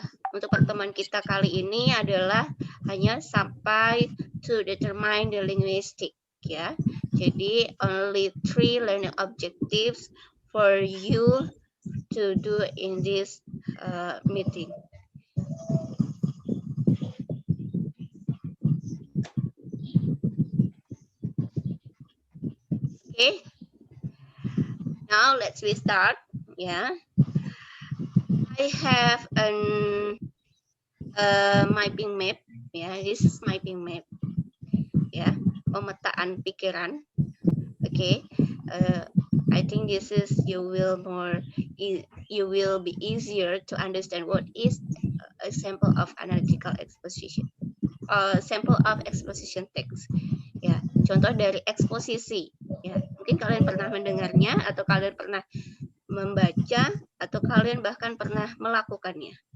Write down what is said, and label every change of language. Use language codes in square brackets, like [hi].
[id] Untuk pertemuan kita kali ini adalah hanya sampai [en] to determine the linguistic, [id] ya. [en] Jadi only 3 learning objectives for you to do in this meeting. Okay, now let's restart. Yeah, I have an mapping map. Yeah, this is mapping map. Yeah, [id] pemetaan pikiran. [en] Okay, I think this is you will be easier to understand what is a sample of analytical exposition. Sample of exposition text. [id] Ya, contoh dari eksposisi. Ya, mungkin kalian pernah mendengarnya atau kalian pernah membaca atau kalian bahkan pernah melakukannya.